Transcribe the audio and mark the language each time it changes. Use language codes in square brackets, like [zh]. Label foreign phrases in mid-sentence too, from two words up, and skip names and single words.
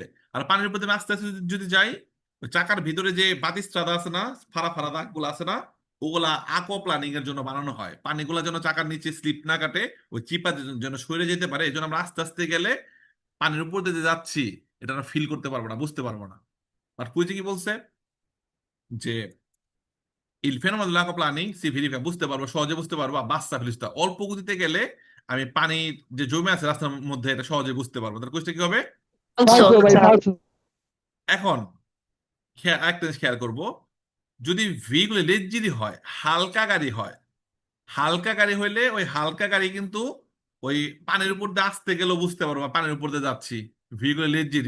[bn] আর পানির উপর দিয়ে আস্তে আস্তে যদি যাই, ওই চাকার ভিতরে যে বাতিস্রাদা আছে না, ফাড়া ফাড়া দাগ গুলো আছে না, ওগুলা আকোয়া প্লানিং এর জন্য বানানো হয়, পানিগুলা যেন চাকার নিচে স্লিপ না কাটে, ওই চিপা যেন সরে যেতে পারে। এই জন্য আমরা আস্তে আস্তে গেলে পানির উপর দিয়ে যে যাচ্ছি এটা আমরা ফিল করতে পারবো না, বুঝতে পারবো না। আর কুইজে কি বলছে যে [it] il fenomeno dell'acqua planning si verifica [bn] বুঝতে পারবো, সহজে বুঝতে পারবো, আর বাচ্চা ফেলিস্তা অল্প গতিতে গেলে আমি পানি যে জমে আছে রাস্তার মধ্যে এটা সহজে বুঝতে পারবো। তাহলে কুইজটা কি হবে? ফালতু ভাই ফালতু। এখন একটা জিনিস খেয়াল করবো, যদি [it] veicoli leggeri [bn] হয়, হালকা গাড়ি হইলে ওই হালকা গাড়ি কিন্তু ওই পানির উপর দিয়ে আসতে গেলেও বুঝতে পারবো পানির উপর দিয়ে যাচ্ছি, [it] veicoli leggeri.